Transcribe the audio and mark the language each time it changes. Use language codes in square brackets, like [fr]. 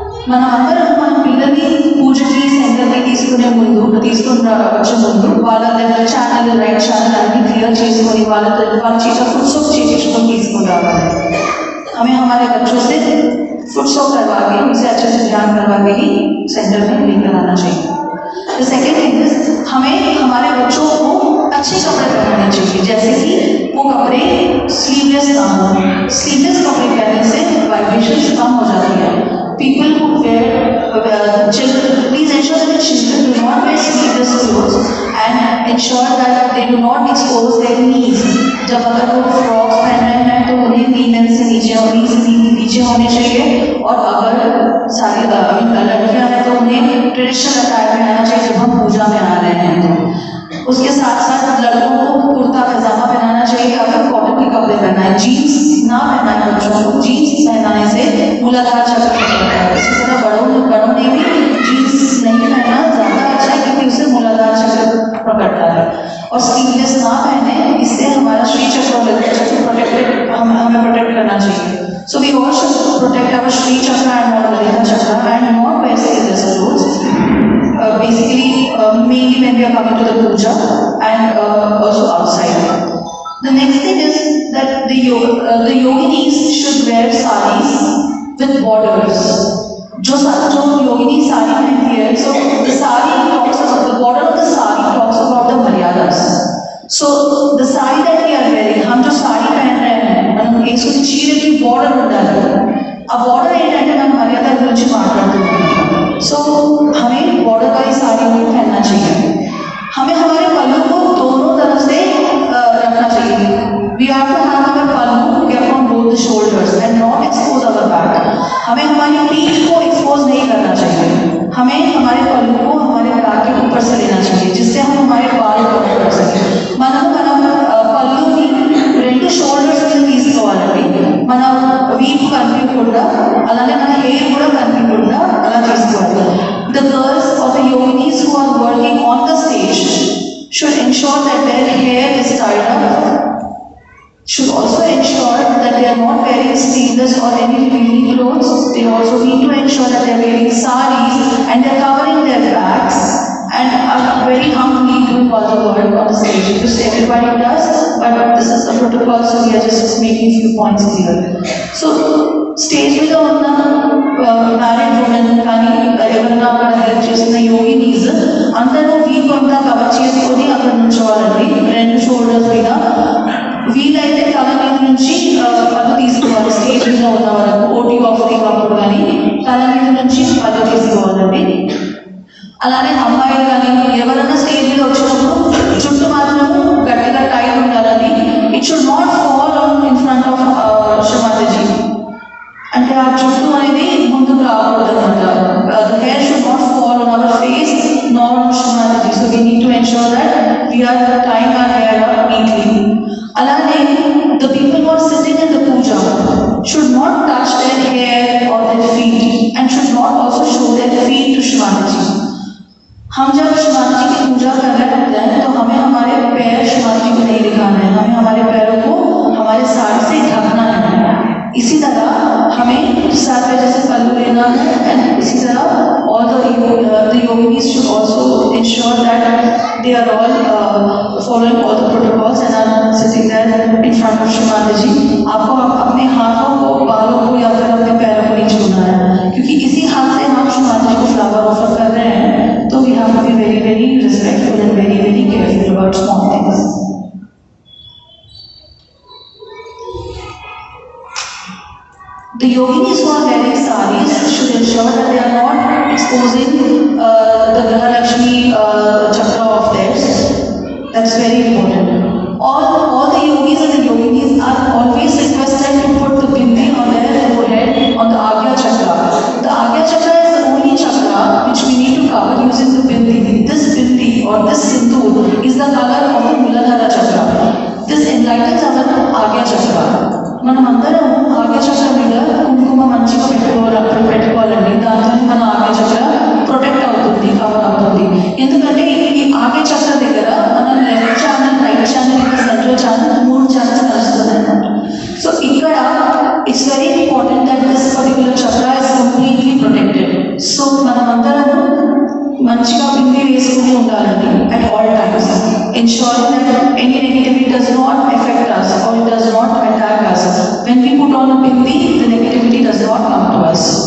[te] మనమందరం మన పిల్లల్ని పూజకి సెంటర్కి తీసుకునే ముందు వచ్చే ముందు వాళ్ళ ఛానల్ రైట్ ఛానల్ అన్ని క్లియర్ చేసుకొని వాళ్ళ చేత ఫుడ్ సోప్ చేయించుకొని తీసుకుని [hi] रावल हमें हमारे बच्चों से फुट शॉप करवा के उनसे अच्छे से ध्यान करवा के ही सेंटर में लेकर आना चाहिए। [en] the second thing is [hi] हमें हमारे बच्चों को अच्छे कपड़े पहनाने चाहिए, जैसे कि वो कपड़े स्लीवलेस ना हो। स्लीवलेस कपड़े पहनने से वाइब्रेशन कम हो जाती है। [en] People who wear children, please ensure that the children do not wear sleeveless clothes and ensure that they do not expose their knees. [hi] जब अगर वो फ्रॉक्स पहन रहे हैं तो उन्हें नी से नीचे और नी से नीचे होने चाहिए, और अगर सारी लड़कियां हैं तो उन्हें ट्रेडिशनल अटायर में आना चाहिए जब हम पूजा में आ रहे हैं। तो उसके साथ साथ लड़कों को कुर्ता पैजामा पहनाना चाहिए या फिर कॉटन के कपड़े पहनाए। जीन्स ना पहनाए बच्चों को, जीन्स पहनाने से मूलाधार चक्र पकड़ता है। इसी तरह बड़ों ने भी जीन्स नहीं पहनना ज़्यादा अच्छा है क्योंकि उससे मूलाधार चक्र पकड़ता है। और स्लीवलेस ना पहने, इससे हमारा श्री चक्र प्रोटेक्टेड हमें प्रोटेक्ट करना चाहिए। [en] So we all should protect our Shri chakra and Muladhara chakra and not wear sleeveless clothes. Basically, mainly when we are coming to the puja and also outside. The next thing is that the yoginis should wear saris with borders. [hi] जो योगिनी साड़ी पहनती है, [en] so the sari talks about the border of the sari talks about the maryadas. So the sari that we are wearing, [hi] हम जो साड़ी पहन रहे हैं, [te] మనం వేసుకునే చీరకి border ఉండాలి। ఆ border ఏంటంటే మనం మర్యాద గురించి మాట్లాడుతున్నాం। [hi] सो हमें बॉर्डर वाली साड़ी पहनना चाहिए। हमें हमारे पल्लू को दोनों तरफ से रखना चाहिए। [en] We have to have our pallu kept on both the shoulders and not expose our back. [hi] हमें हमारी पीठ को एक्सपोज नहीं करना चाहिए। हमें हमारे पल्लू को हमारे बैक के ऊपर से लेना चाहिए जिससे हम हमारे बाल कवर कर सकें। [te] మనం పళ్ళుకి రెండు షోల్డర్స్ మీద తీసుకోవాలండి। మన వీపు కనిపించకుండా, అలానే మన హెయిర్ కూడా కనిపించకుండా అలా తీసుకోవాలి। [en] The girls or the yoginis who are working on the stage should ensure that their hair is tied up, should also ensure that they are not wearing sleeveless or any revealing clothes. They also need to ensure that they are wearing saris and they are covering their backs and are very humbly doing all the work on the stage, because everybody does, but this is a protocol, so we are just making few points clear. [te] So stage మీద ఉన్న married women కానీ ఎవరైనా అక్కడ help చేసిన యోగినీస్ అందరూ week అంతా cover చేసుకొని అక్కడ నుంచోవాలండి। రెండు షోల్డర్స్ మీద వీలైతే తల మీద నుంచి పళ్ళు తీసుకోవాలి। స్టేజ్ మీద ఉన్న వరకు ఓటీ ఆఫరింగ్ అప్పుడు కానీ తల మీద నుంచి పళ్ళు తీసుకోవాలండి। అలానే అమ్మాయిలు కానీ ఎవరైనా స్టేజ్ మీద వచ్చినప్పుడు జుట్టు మాత్రము గట్టిగా టైట్ ఉండాలని। [en] it should not fall on in front of Shrimataji, [te] అంటే ఆ జుట్టు అనేది ముందుకు రాకూడదు అంటారు। [en] The hair should not fall on our face nor on Shrimataji, so we need to ensure that we are tying our hair up neatly. అలానే the people who are sitting in the puja should not touch their hair or their feet and should not also show their feet to Shrimataji. [hi] हम जब श्रीमाता जी की पूजा कर रहे होते हैं तो हमें हमारे पैर श्रीमाता जी को नहीं दिखाना है, हमें हमारे पैरों को हमारे साड़ी से ढकना है। इसी तरह हमें साथ में जैसे पल्लू लेना है, एंड इसी तरह [en] all the yoginis should also ensure that they are all following all the protocols and are sitting there in front of Shri Mata ji. [hi] आपको अपने हाथों को, बालों को या फिर अपने पैरों को नहीं छूना है, क्योंकि इसी हाथ से हम श्रीमाता जी को फ्लावर ऑफर कर रहे हैं। [en] So we have to be very, very respectful and very, very careful about small things. The yoginis who are wearing saris should ensure that they are not exposing the Grahalakshmi chakra of theirs. That's very important. All the yogis and the yoginis are always requested to put the bindi on their forehead on the Agya chakra. The Agya chakra is the only chakra which we need to cover using the bindi. This bindi or this sindoor is the color of the Muladhara chakra. This enlightens our Agya chakra. [te] మనమందరం ఆగ్య చక్ర మీద కుంకుమ మంచిగా పెట్టుకోవాలండి। దాంతో మన ఆగ్య చక్ర protect అవుతుంది, కవర్ అవుతుంది। ఎందుకంటే ఈ ఆగ్య చక్ర దగ్గర మన లెఫ్ట్ ఛానల్, రైట్ ఛానల్, ఇంకా సెంట్రల్ ఛానల్ 3 ఛానల్స్ కలుస్తుంది అన్నమాట। [en] So ఇక్కడ it's very important that this particular chakra is completely protected. [te] మంచిగా బింది వేసుకుని ఉండాలండి [en] at all times, ensuring that any negativity does not affect us or it does not attack us. When we put on a bindi, the negativity does not come to us.